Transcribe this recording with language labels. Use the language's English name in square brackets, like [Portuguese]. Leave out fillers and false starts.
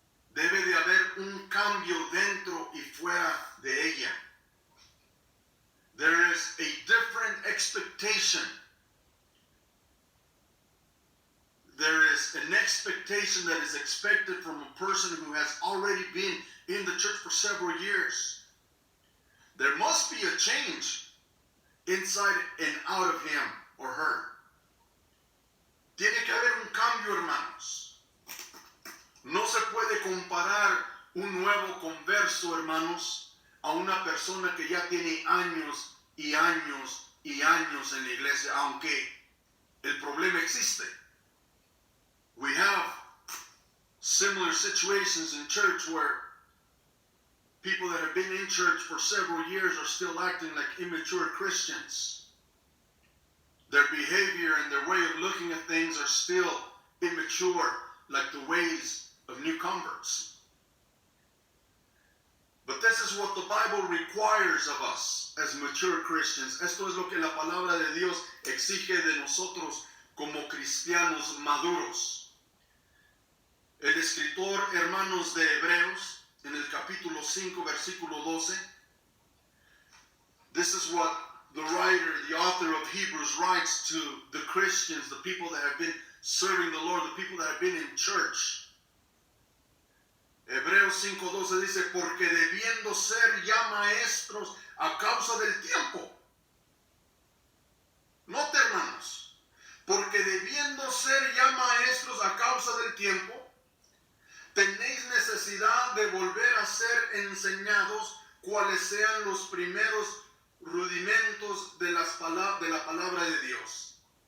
[Spanish] Debe de haber un cambio dentro y fuera de ella. [English] There is a different expectation. There is an expectation that is expected from a person who has already been in the church for several years. There must be a change inside and out of him or her. [Spanish] Tiene que haber un cambio, hermanos. No se puede comparar un nuevo converso, hermanos, a una persona que ya tiene años y años y años en la iglesia, aunque el problema existe. [English] We have similar situations in church where people that have been in church for several years are still acting like immature Christians. Their behavior and their way of looking at things are still immature, like the ways of new converts. But this is what the Bible requires of us as mature Christians. [Spanish] Esto es lo que la palabra de Dios exige de nosotros como cristianos maduros. El escritor, hermanos de Hebreos, en el capítulo 5, versículo 12, [English] this is what the writer, the author of Hebrews writes to the Christians, the people that have been serving the Lord, the people that have been in church. [Spanish] Hebreos 5:12 dice, porque debiendo ser ya maestros a causa del tiempo. Note, hermanos, porque debiendo ser ya maestros a causa del tiempo, tenéis necesidad de volver a ser enseñados cuáles sean los primeros rudimentos de la palabra de Dios.